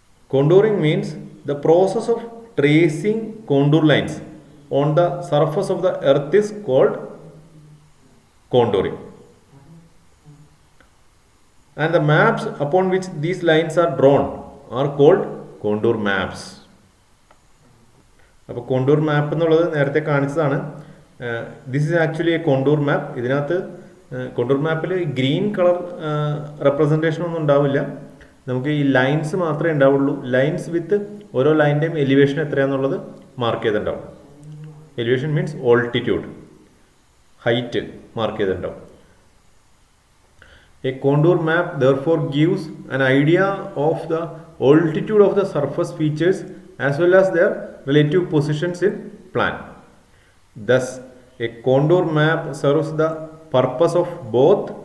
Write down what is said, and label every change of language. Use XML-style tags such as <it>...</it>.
<en>Contouring means the process of tracing contour lines on the surface of the earth is called contouring. And the maps upon which these lines are drawn are called contour maps.</en> <ml>അപ്പോൾ contour മാപ്പ് എന്നുള്ളത് നേരത്തെ കാണിച്ചതാണ്.</ml> <en>This is actually a contour map.</en> <ml>ഇതിനകത്ത് contour മാപ്പിൽ green colour representation ഒന്നും ഉണ്ടാവില്ല. നമുക്ക് ഈ ലൈൻസ് മാത്രമേ ഉണ്ടാവുള്ളൂ. ലൈൻസ് വിത്ത് ഓരോ ലൈൻ്റെയും എലിവേഷൻ എത്രയാണെന്നുള്ളത് മാർക്ക് ചെയ്തിട്ടുണ്ടാവും.</ml> <en>elevation means altitude,</en> <ml>height mark ചെയ്തിട്ടുണ്ടാവും.</ml> <en>A contour map therefore gives an idea of the altitude of the surface features as well as their relative positions in plan. Thus, a contour map serves the purpose of both</en>